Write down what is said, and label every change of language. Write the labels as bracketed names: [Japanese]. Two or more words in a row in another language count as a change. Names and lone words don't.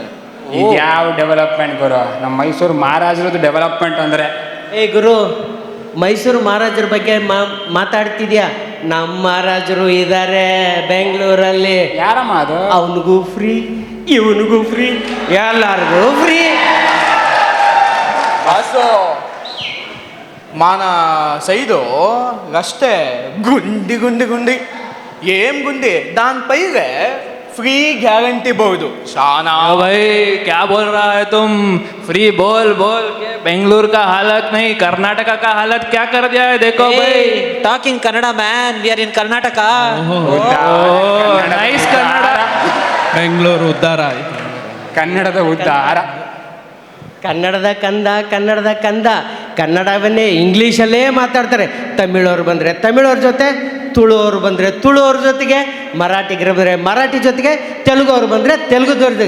[Kannada] ಯಾವ ಡೆವಲಪ್ಮೆಂಟ್ ಗುರು? ನಮ್ಮ ಮೈಸೂರು ಮಹಾರಾಜರದ್ದು ಡೆವಲಪ್ಮೆಂಟ್ ಅಂದರೆ. ಏ ಗುರು, ಮೈಸೂರು ಮಹಾರಾಜರ ಬಗ್ಗೆ ಮಾತಾಡ್ತಿದ್ಯಾ? ನಮ್ಮ ಮಹಾರಾಜರು ಇದ್ದಾರೆ ಬೆಂಗಳೂರಲ್ಲಿ. ಯಾರಮ್ಮ ಅದು? ಅವನಿಗೂ ಫ್ರೀ, ಇವನಿಗೂ ಫ್ರೀ, ಎಲ್ಲರಿಗೂ ಫ್ರೀ. [Telugu] బాసు మన సైడు రస్తే గుండి గుండి గుండి ఏం గుండి దానిపైగా [Hindi] फ्री गारंटी बहुत शाना। भाई क्या बोल रहा है तुम? फ्री बोल बोल के बेंगलुरु का हालत नहीं, कर्नाटका का हालत क्या कर दिया है देखो भाई। [English] talking Kannada man, we are in Karnataka. [Kannada] ನೈಸ್ ಕನ್ನಡ. ಬೆಂಗಳೂರು ಉದ್ಧಾರ ಆಯ್ತು. ಕನ್ನಡದ ಉದ್ಧಾರ. ಕನ್ನಡದ ಕಂದ, ಕನ್ನಡದ ಕಂದ. ಕನ್ನಡವನ್ನೇ ಇಂಗ್ಲೀಷಲ್ಲೇ ಮಾತಾಡ್ತಾರೆ. ತಮಿಳವ್ರು ಬಂದರೆ ತಮಿಳವ್ರ ಜೊತೆ, ತುಳುವರು ಬಂದರೆ ತುಳುವ್ರ ಜೊತೆಗೆ, ಮರಾಠಿಗರು ಬಂದರೆ ಮರಾಠಿ ಜೊತೆಗೆ, ತೆಲುಗವ್ರು ಬಂದರೆ ತೆಲುಗುದವ್ರ ಜೊತೆಗೆ.